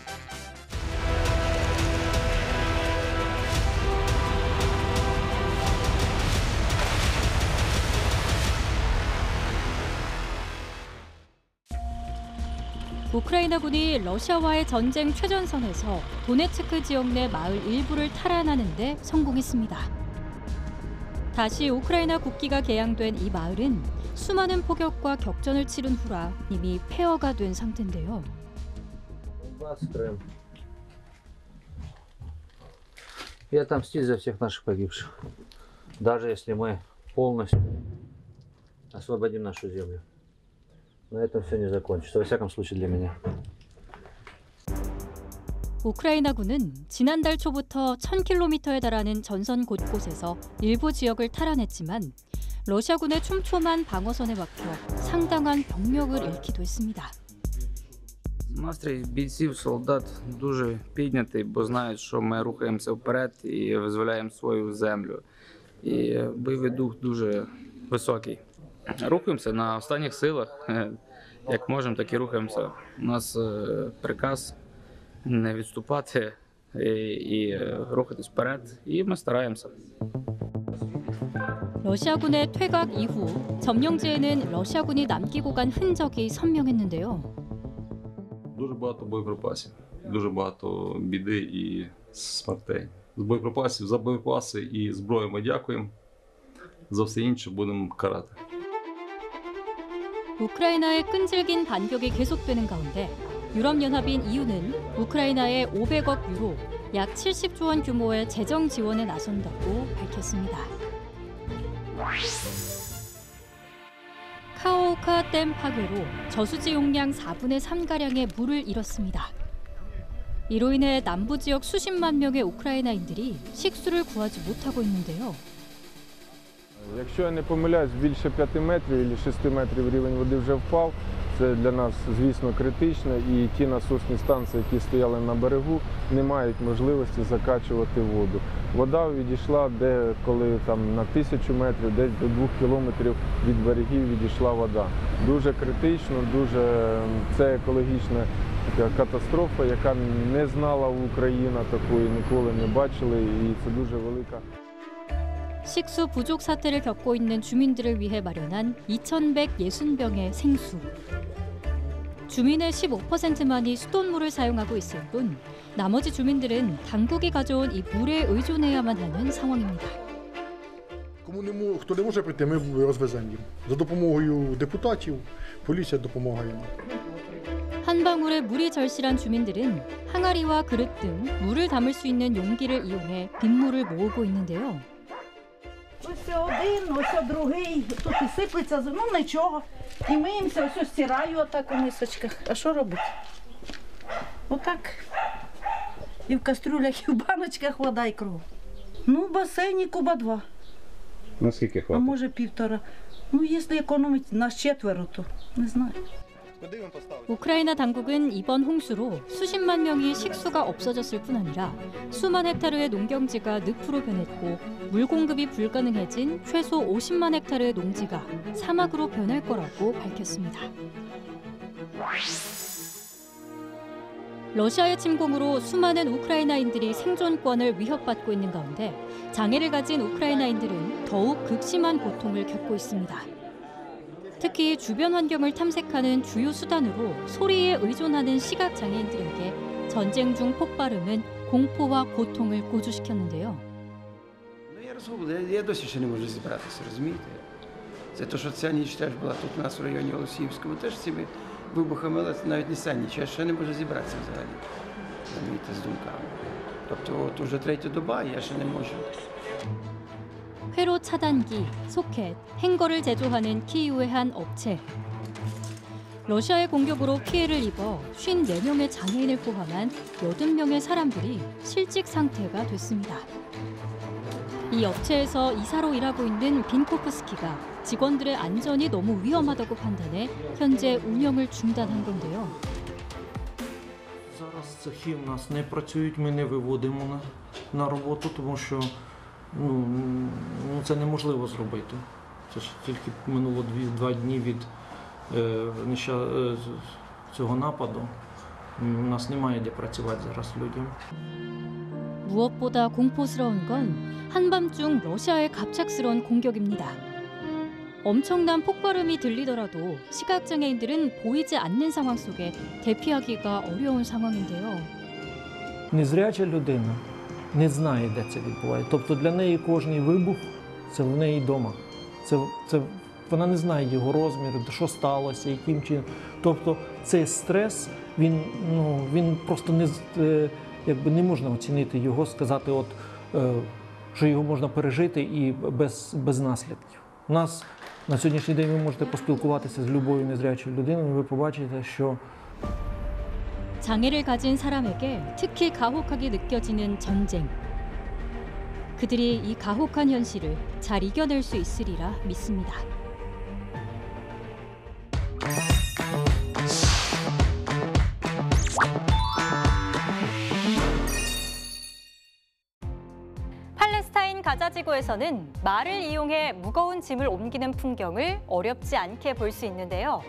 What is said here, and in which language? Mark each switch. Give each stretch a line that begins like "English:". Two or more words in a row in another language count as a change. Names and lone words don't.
Korean: 우크라이나군이 러시아와의 전쟁 최전선에서 도네츠크 지역 내 마을 일부를 탈환하는 데 성공했습니다. 다시 우크라이나 국기가 개양된 이 마을은 수많은 포격과 격전을 치른 후라 이미 폐허가 된 상태인데요.
Russian: И отомстить за всех наших погибших, даже если мы полностью освободим нашу землю. На этом все не закончится, во всяком случае для меня.
Korean: 우크라이나군은 지난달 초부터 1000km에 달하는 전선 곳곳에서 일부 지역을 탈환했지만 러시아군의 촘촘한 방어선에 막혀 상당한 병력을 잃기도 했습니다.
Ukrainian: Настрій бійців, солдат дуже піднятий, бо знають, що ми рухаємося вперед і визволяємо свою землю. І бойовий дух дуже високий. Рухаємося на останніх силах, як можемо, так і рухаємося. У нас приказ не відступати і рухатись вперед, і ми стараємося.
Korean: 러시아군의 퇴각 이후 점령지에는 러시아군이 남기고 간 흔적이 선명했는데요.
Ukrainian: Дуже багато боєприпасів, дуже багато біди і смертей. З боєприпасів за боєприпаси і зброю ми дякуємо, за все інше будемо карати.
Korean: 우크라이나의 끈질긴 반격이 계속되는 가운데 유럽연합인 EU는 우크라이나에 500억 유로, 약 70조 원 규모의 재정 지원에 나선다고 밝혔습니다. 카오우카 댐 파괴로 저수지 용량 4분의 3가량의 물을 잃었습니다. 이로 인해 남부 지역 수십만 명의 우크라이나인들이 식수를 구하지 못하고 있는데요.
Ukrainian: Якщо я не помиляюсь, більше 5 метрів або 6 метрів рівень води вже впав. Це для нас, звісно, критично, і ті насосні станції, які стояли на берегу, не мають можливості закачувати воду. Вода відійшла коли там на 1000 метрів, десь до 2 кілометрів від берегів відійшла вода. Дуже критично, це екологічна катастрофа, яка не знала Україна такої, ніколи не бачили, і це дуже велика.
Korean: 식수 부족 사태를 겪고 있는 주민들을 위해 마련한 2,160병의 생수. 주민의 15%만이 수돗물을 사용하고 있을 뿐 나머지 주민들은 당국이 가져온 이 물에 의존해야만 하는 상황입니다.
Ukrainian: Хто не може прийти, ми розвеземо їм. За допомогою депутатів, поліція допомагає нам.
Korean: 한 방울에 물이 절실한 주민들은 항아리와 그릇 등 물을 담을 수 있는 용기를 이용해 빗물을 모으고 있는데요.
Ukrainian: Ось один, ось другий, тут і сиплеться, ну нічого. І миємося, ось стираю отак у мисочках. А що робити? Отак. І в кастрюлях, і в баночках вода і кров. Ну, в басейні куба 2. Наскільки А хватить? може 1,5. Ну, якщо економить нас 4, то не знаю.
Korean: 우크라이나 당국은 이번 홍수로 수십만 명이 식수가 없어졌을 뿐 아니라 수만 헥타르의 농경지가 늪으로 변했고 물 공급이 불가능해진 최소 50만 헥타르의 농지가 사막으로 변할 거라고 밝혔습니다. 러시아의 침공으로 수많은 우크라이나인들이 생존권을 위협받고 있는 가운데 장애를 가진 우크라이나인들은 더욱 극심한 고통을 겪고 있습니다. 특히 주변 환경을 탐색하는 주요 수단으로 소리에 의존하는 시각장애인들에게 전쟁 중 폭발음은 공포와 고통을 고조시켰는데요.
Ukrainian: Я досі ще не можу зібратися, розумієте? Це те, що ця ніч теж була тут у нас в районі Голосіївському, теж цими вибухами, але це навіть не ця ніч, я ще не можу зібратися взагалі, розумієте, з думками. Тобто от уже третя доба, я ще не можу.
Korean: 회로 차단기, 소켓, 행거를 제조하는 키이우의 한 업체. 러시아의 공격으로 피해를 입어 54명의 장애인을 포함한 80명의 사람들이 실직 상태가 됐습니다. 이 업체에서 이사로 일하고 있는 빈코프스키가 직원들의 안전이 너무 위험하다고 판단해 현재 운영을 중단한 건데요.
Ukrainian: Зараз цехи в нас не працюють, ми не виводимо на роботу, тому що це неможливо зробити. Це ж тільки минуло 2 дні від цього нападу. У нас немає де працювати зараз людям.
Korean: 무엇보다 공포스러운 건 한밤중 러시아의 갑작스러운 공격입니다. 엄청난 폭발음이 들리더라도 시각장애인들은 보이지 않는 상황 속에 대피하기가 어려운 상황인데요.
Ukrainian: Незряча людина не знає, де це відбувається. Тобто для неї кожний вибух – це в неї вдома. Вона не знає його розміру, що сталося, яким чином. Тобто цей стрес, він просто не можна оцінити його, сказати, що його можна пережити і без наслідків. У нас на сьогоднішній день ви можете поспілкуватися з будь-якою незрячою людиною, і ви побачите, що
Korean: 장애를 가진 사람에게 특히 가혹하게 느껴지는 전쟁. 그들이 이 가혹한 현실을 잘 이겨낼 수 있으리라 믿습니다. 팔레스타인 가자 지구에서는 말을 이용해 무거운 짐을 옮기는 풍경을 어렵지 않게 볼 수 있는데요.